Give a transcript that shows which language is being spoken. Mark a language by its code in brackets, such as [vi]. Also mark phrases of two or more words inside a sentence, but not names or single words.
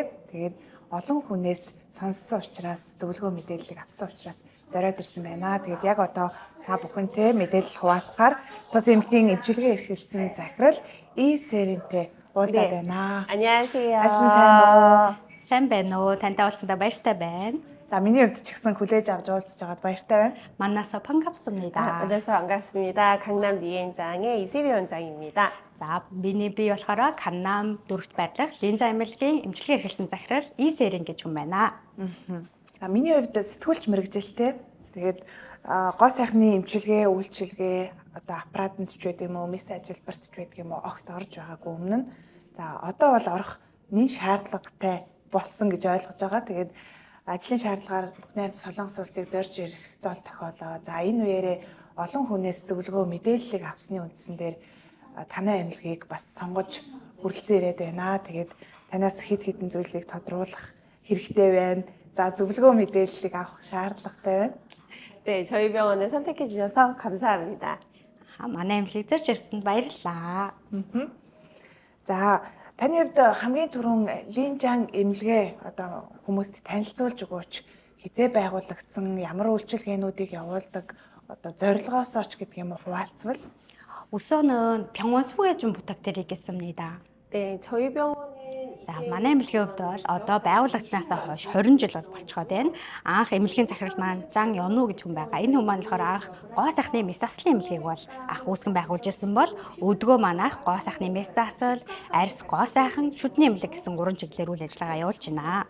[mn] Тэгээд олон хүнээс сонссон учраас зөвлөгөө мэдээллийг авсан учраас зориод ирсэн байна. Тэгээд яг одоо та бүхэнтэй мэдээлэл хуваалцахаар тус эмнэлгийн эмчилгээ эрхэлсэн захирал Сэрэнтэй уулзаад байна. [ko] 안녕하세요. [mn] Ажил сайн уу? Сайн байна уу? Тантай уулзсандаа баяртай байна. За миний хувьд ч гэсэн хүлээж авч уулзж байгаад баяртай байна. [ko] 만나서 반갑습니다. 만나서 반갑습니다. 강남 리엔장의 이세리 원장입니다. [mn] За миний би болохоор Каннам дүүрэгт байрлах Линжа эмнэлгийн эмчилгээ эрхэлсэн захирал Сэрэн гэж хүн байна. За миний хувьд сэтгүүлч мэрэгжилтэй. Тэгээд гоо сайхны эмчилгээ, үйлчилгээ, одоо аппаратанд ч байдаг юм уу, мис ажилбарт ч байдаг юм уу, огт орж байгаагүй өмнө нь. За одоо бол орох нэн шаардлагатай болсон гэж ойлгож байгаа. Тэгээд ажлын шаардлагаар бүгд Солонгос улсыг зорж ирэх зол тохиолоо. За энэ үеэрээ олон хүнээс зөвлөгөө мэдээллийг авсны үндсэн дээр танай эмнэлгийг бас сонгож хүрэлцэн ирээд байна. Тэгээд танаас хэд хэдэн зүйлийг тодруулах хэрэгтэй байна. За зөвлөгөө мэдээллийг авах шаардлагатай байна. [ko] 네, 저희 병원을 선택해 주셔서 감사합니다. [mn] Манай эмнэлгийг зорж ирсэнд баярлалаа. За таны хувьд хамгийн түрүүн Линжанг эмнэлгээ одоо хүмүүст танилцуулж өгөөч. Хизээ байгуулагдсан, ямар үйлчилгээнүүдийг явуулдаг, одоо зорилгоосоо ч гэдэг юм уу хуваалцвал. [ko] 우선은 병원 소개 좀 부탁드리겠습니다. 네, 저희 병원은 [mn] За манай эмнэлгийн хувьд бол одоо байгуулагдсанаас хойш 20 жил болчиход байна. Анх эмнэлгийн захирал маань Жан Ёну гэж хүн байгаа. Энэ хүн маань болохоор анх гоо сайхны мэс заслын эмнэлгийг бол анх үүсгэн байгуулж ирсэн бол өдгөө манайх гоо сайхны мэс засал, арьс гоо сайхан, шүдний эмнэлэг гэсэн 3 чиглэлээр үйл ажиллагаа явуулж байна.